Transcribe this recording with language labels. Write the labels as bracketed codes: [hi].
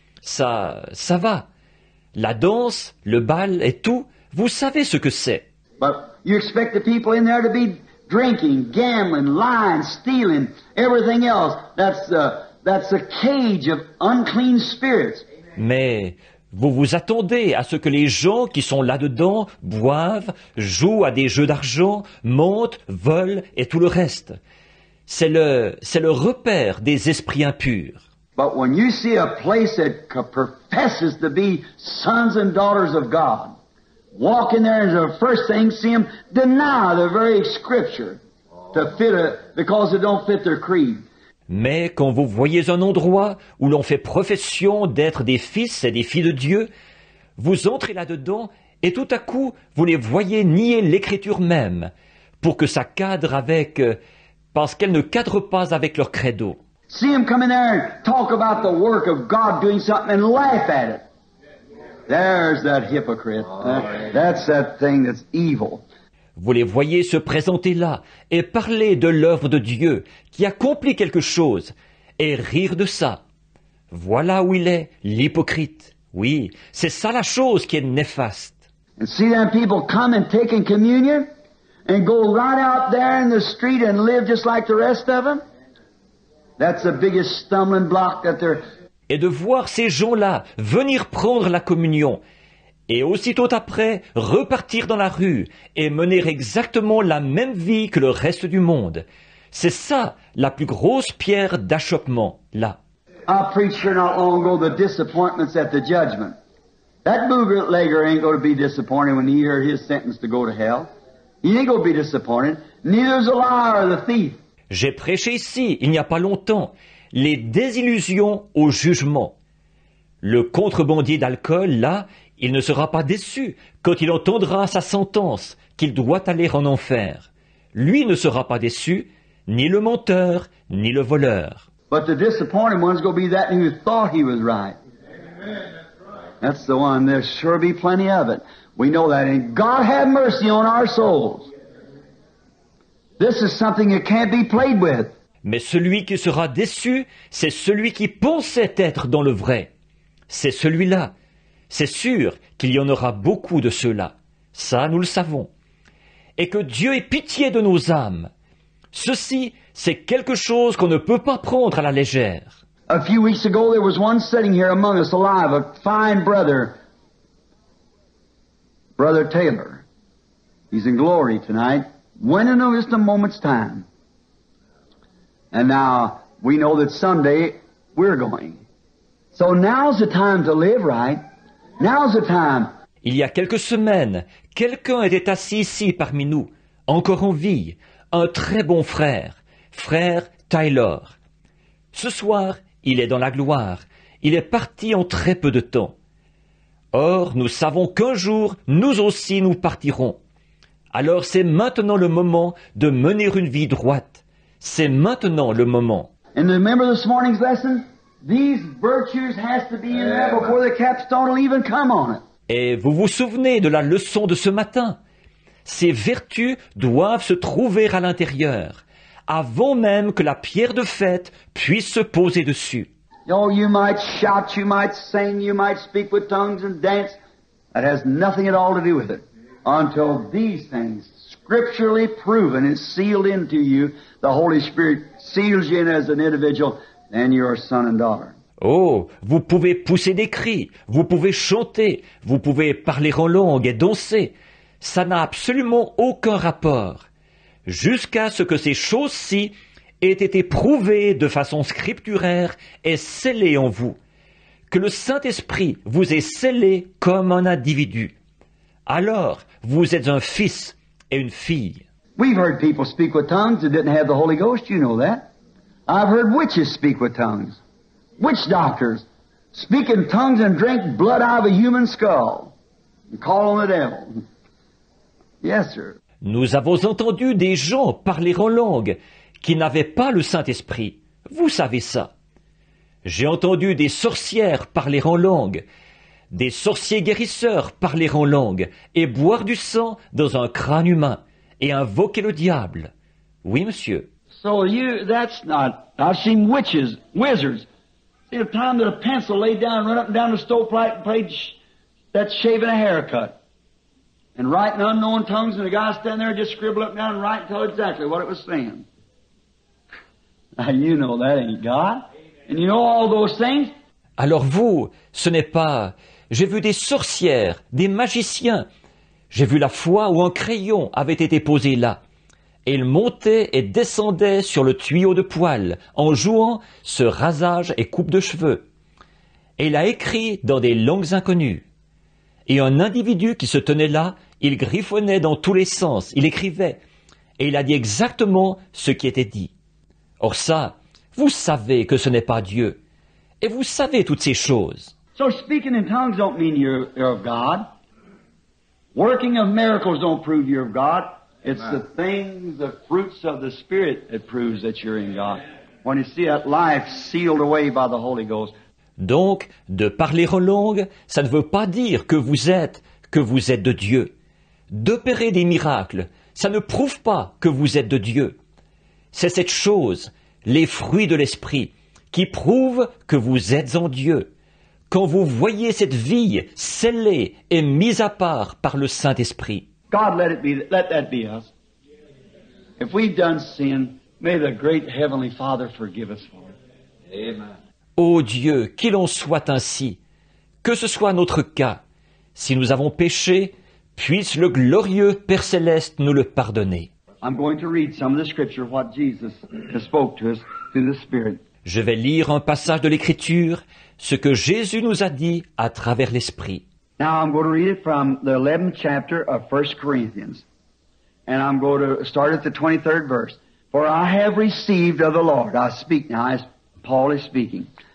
[fr] Ça va. La danse, le bal et tout, vous savez ce que c'est. [en] But you expect the people in there to be drinking, gambling, lying, stealing, everything else. That's a cage of unclean spirits. [fr] Mais vous vous attendez à ce que les gens qui sont là-dedans boivent, jouent à des jeux d'argent, mentent, volent et tout le reste. C'est le repère des esprits impurs. [en] But when you see a place that professes to be sons and daughters of God, walk in there and the first thing see them deny the very scripture because it don't fit their creed. [fr] Mais quand vous voyez un endroit où l'on fait profession d'être des fils et des filles de Dieu, vous entrez là-dedans et tout à coup, vous les voyez nier l'écriture même, pour que ça cadre avec, parce qu'elle ne cadre pas avec leur credo. [en] See them come in there and talk about the work of God doing something and laugh at it. There's that hypocrite. That's that thing that's evil. [fr] Vous les voyez se présenter là et parler de l'œuvre de Dieu qui accomplit quelque chose et rire de ça. Voilà où il est, l'hypocrite. Oui, c'est ça la chose qui est néfaste. [en] And see them people come and take in communion and go right out there in the street and live just like the rest of them. That's the biggest stumbling block that they're... [fr] Et de voir ces gens-là venir prendre la communion et aussitôt après repartir dans la rue et mener exactement la même vie que le reste du monde. C'est ça la plus grosse pierre d'achoppement, là. [en] I preached here not long ago the disappointments at the judgment. That bootlegger ain't going to be disappointed when he heard his sentence to go to hell. He ain't going to be disappointed. Neither is the liar or the thief. [fr] J'ai prêché ici, il n'y a pas longtemps, les désillusions au jugement. Le contrebandier d'alcool, là, il ne sera pas déçu quand il entendra sa sentence, qu'il doit aller en enfer. Lui ne sera pas déçu, ni le menteur, ni le voleur. [en] But the disappointed one's going to be that who thought he was right. That's the one. There'll sure be plenty of it. We know that. And God have mercy on our souls. This is something that can't be played with. [fr] Mais celui qui sera déçu, c'est celui qui pensait être dans le vrai. C'est celui-là. C'est sûr qu'il y en aura beaucoup de ceux-là. Ça, nous le savons. Et que Dieu ait pitié de nos âmes. Ceci, c'est quelque chose qu'on ne peut pas prendre à la légère. [en] A few weeks ago, there was one sitting here among us alive, a fine brother, Brother Taylor. He's in glory tonight. Went in just a moment's time. And now, we know that someday we're going. So now's the time to live right. Now's the time. [fr] Il y a quelques semaines, quelqu'un était assis ici parmi nous, encore en vie, un très bon frère, frère Tyler. Ce soir, il est dans la gloire, il est parti en très peu de temps. Or, nous savons qu'un jour, nous aussi nous partirons. Alors c'est maintenant le moment de mener une vie droite. C'est maintenant le moment. [en] And remember this morning's lesson? These virtues has to be in there before the capstone will even come on it. [fr] Et vous vous souvenez de la leçon de ce matin? Ces vertus doivent se trouver à l'intérieur, avant même que la pierre de fête puisse se poser dessus. [en] Oh, you might shout, you might sing, you might speak with tongues and dance. That has nothing at all to do with it. Until these things, scripturally proven and sealed into you, the Holy Spirit seals you in as an individual, then you're a son and daughter. [fr] Oh, vous pouvez pousser des cris, vous pouvez chanter, vous pouvez parler en langue et danser. Ça n'a absolument aucun rapport. Jusqu'à ce que ces choses-ci aient été prouvées de façon scripturaire et scellées en vous. Que le Saint-Esprit vous ait scellé comme un individu. Alors, vous êtes un fils et une fille. [en] We've heard people speak with tongues that didn't have the Holy Ghost, you know that. I've heard witches speak with tongues. Witch doctors speak in tongues and drink blood out of a human skull and call on the devil. Yes, sir. [fr] Nous avons entendu des gens parler en langue qui n'avaient pas le Saint-Esprit. Vous savez ça. J'ai entendu des sorcières parler en langue, des sorciers guérisseurs parler en langue et boire du sang dans un crâne humain et invoquer le diable. Oui, monsieur. [en] So that's not, I've seen witches, wizards. See the time that a pencil laid down, run up and down the stovepipe and played that shaving a haircut. And writing unknown tongues, and the guy standing there just scribble up and down and write and tell exactly what it was saying. Now you know that ain't God. And you know all those things. [fr] Alors vous, ce n'est pas... J'ai vu des sorcières, des magiciens. J'ai vu la fois où un crayon avait été posé là. Et il montait et descendait sur le tuyau de poêle en jouant ce rasage et coupe de cheveux. Et il a écrit dans des langues inconnues. Et un individu qui se tenait là, il griffonnait dans tous les sens, il écrivait. Et il a dit exactement ce qui était dit. Or ça, vous savez que ce n'est pas Dieu. Et vous savez toutes ces choses. [en] So speaking in tongues don't mean you're of God. Working of miracles don't prove you're of God. It's the things, the fruits of the Spirit that proves that you're in God. When you see that life sealed away by the Holy Ghost. [fr] Donc, de parler en langue, ça ne veut pas dire que vous êtes de Dieu. D'opérer des miracles, ça ne prouve pas que vous êtes de Dieu. C'est cette chose, les fruits de l'esprit, qui prouvent que vous êtes en Dieu. Quand vous voyez cette vie scellée et mise à part par le Saint-Esprit. [en] God, let that be us. If we've done sin, may the great Heavenly Father forgive us for it. Amen. [fr] Ô Dieu, qu'il en soit ainsi, que ce soit notre cas. Si nous avons péché, puisse le glorieux Père Céleste nous le pardonner. [en] I'm going to read some of the scripture, what Jesus spoke to us through the Spirit. [fr] Je vais lire un passage de l'Écriture, ce que Jésus nous a dit à travers l'Esprit. [en] Now I'm going to read it from the 11th chapter of 1 Corinthians. And I'm going to start at the 23rd verse. For I have received of the Lord. I speak now as Paul is speaking.